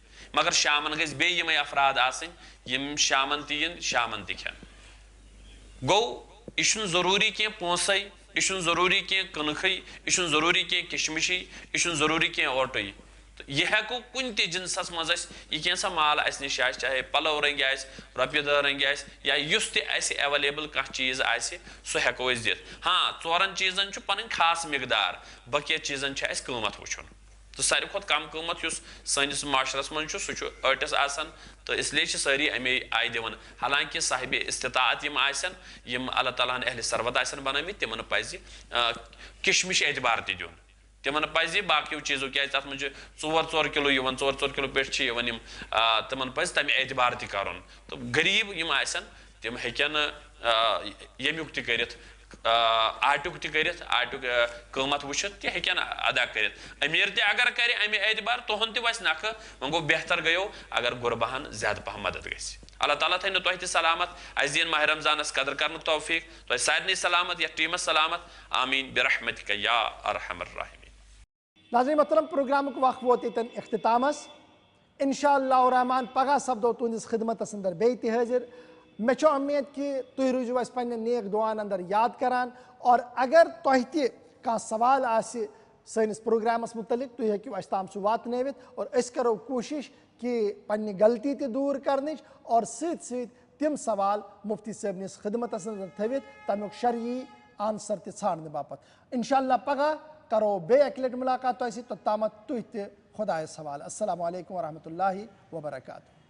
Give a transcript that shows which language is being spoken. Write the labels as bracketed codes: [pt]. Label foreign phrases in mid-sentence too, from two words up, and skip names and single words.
[ks] مگر شامن گژھِ بیٚیہِ یِمے افراد آسٕنۍ یِم شامن تہِ یِن شامن تہِ کھٮ۪ن گوٚو یہِ چھُنہٕ ضروٗری کینٛہہ پونٛسَے یہِ چھُنہٕ ضروٗری کینٛہہ کٕنکھٕے یہِ چھُنہٕ ضروٗری کینٛہہ کِشمِشی یہِ چھُنہٕ ضروٗری کینٛہہ اوٹٕے تہٕ یہِ ہٮ۪کو کُنہِ تہِ جِنسَس منٛز اَسہِ یہِ کینٛژھا مال اَسہِ نِش آسہِ چاہے پَلو رٔنٛگۍ آسہِ رۄپیہِ دہ رٔنٛگۍ آسہِ یا یُس تہِ اَسہِ ایویلیبٕل کانٛہہ چیٖز آسہِ سُہ ہٮ۪کو أسۍ دِتھ ہاں ژورن چیٖزن چھُ پنٕنۍ خاص مقدار بقیہ چیٖزن چھُ اَسہِ قۭمَتھ وٕچھُن تہٕ ساروی کھۄتہٕ کم قۭمَتھ یُس سٲنِس معاشرس منٛز چھُ سُہ چھُ ٲٹِس آسان تہٕ [ur] اس لیے [ks] چھِ سٲری اَمے آیہِ دِوان حالانکہِ صاحبِ استطاعت یِم آسن یِم اللہ تعالیٰ ہن اہلِ سربت آسن بنٲومٕتۍ تِمن پزِ کِشمِش اعتبار تہِ دیُن تِمن پزِ باقٕیو چیٖزو کیازِ تتھ منٛز چھُ ژور کِلوٗ یِوان ژور کِلوٗ پٮ۪ٹھ چھِ یِوان یِم تِمن پزِ تمہِ اعتبار تہِ کرُن تہٕ غریٖب یِم آسن تِم ہیٚکن ییٚمیُک تہِ کٔرِتھ آٹُک تہِ کٔرِتھ آٹُک قۭمَتھ وٕچھِتھ تہِ ہیٚکن ادا کٔرِتھ أمیٖر تہِ اگر کرِ اَمہِ اعتبار تُہُنٛد تہِ وَسہِ نکھٕ وۄنۍ گوٚو بہتر گٔیو اگر غُرباہن زیادٕ پہم مدد گژھِ اللہ تعالیٰ تھٲینو تۄہہِ تہِ سلامت اَسہِ دِیِن ماہِ رمضانس قدر کرنُک توفیٖق تۄہہِ سارنٕے سلامت یتھ ٹیٖمس سلامت آمیٖن [ar] برحمتِکَ یا ارحم الراحمین [ks] ناظرین محترم پروگرامُک وق ووت ییٚتٮ۪ن اختتامس [ar] انشاء اللہ الرحمان [ks] پگہہ سپدو تُہنٛدِس خدمتس انٛدر بیٚیہِ تہِ حٲضِر مےٚ چھُ اُمید کہِ تُہۍ روٗزِو اَسہِ پننٮ۪ن نیک دُعاہن انٛدر یاد کران اور اگر تۄہہِ تہِ کانٛہہ سوال آسہِ سٲنِس پروگرامس متعلق تُہۍ ہیٚکِو اَسہِ تام سُہ واتنٲوِتھ اور أسۍ کرو کوٗشش کہِ پننہِ غلطی تہِ دوٗر کرنٕچ اور سۭتۍ سۭتۍ تِم سوال مُفتی صٲبنِس خدمتس انٛدر تھٲوِتھ تمیُک شرعی آنسر تہِ ژھانڈنہٕ باپتھ [ar] انشاء اللہ [ks] پگہہ کرو بیٚیہِ اکہِ لٹہِ مُلاقات تۄہہِ سۭتۍ توٚتامتھ تُہۍ تہِ خۄدایس حوالہٕ [ar] السلام علیکم ورحمتہ اللہ وبرکاتہ